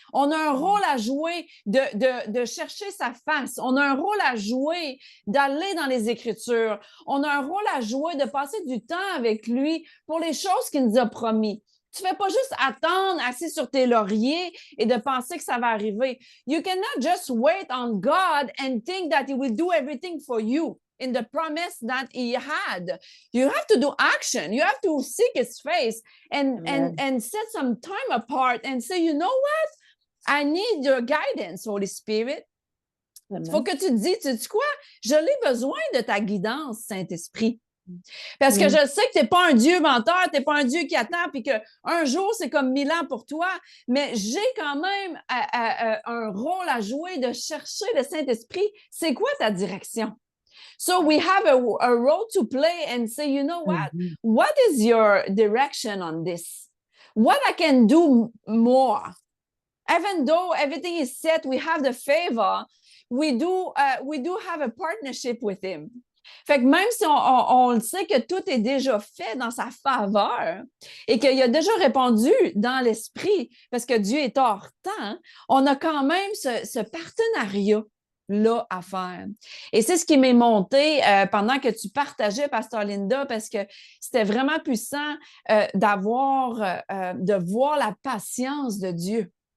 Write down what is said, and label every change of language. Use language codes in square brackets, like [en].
[fr] On a un rôle à jouer de chercher sa face. On a un rôle à jouer d'aller dans les Écritures. On a un rôle à jouer de passer du temps avec lui pour les choses qu'il nous a promis. Tu ne fais pas juste attendre assis sur tes lauriers et de penser que ça va arriver. [en] You cannot just wait on God and think that he will do everything for you in the promise that he had. You have to do action. You have to seek his face and set some time apart and say, you know what? I need your guidance, Holy Spirit. [fr] Il faut que tu te dises, tu dis quoi? Je l'ai besoin de ta guidance, Saint-Esprit. Parce que je sais que tu n'es pas un Dieu menteur, tu n'es pas un Dieu qui attend, puis qu'un jour, c'est comme 1000 ans pour toi, mais j'ai quand même un rôle à jouer de chercher le Saint-Esprit. C'est quoi ta direction? [en] So we have a role to play and say, you know what? What is your direction on this? What I can do more? Even though everything is set, we have the favor, we do have a partnership with him. [fr] Fait que même si on sait que tout est déjà fait dans sa faveur et qu'il a déjà répondu dans l'esprit, parce que Dieu est hors temps, on a quand même ce partenariat-là à faire. Et c'est ce qui m'est monté pendant que tu partageais, Pasteur Linda, parce que c'était vraiment puissant de voir la patience de Dieu.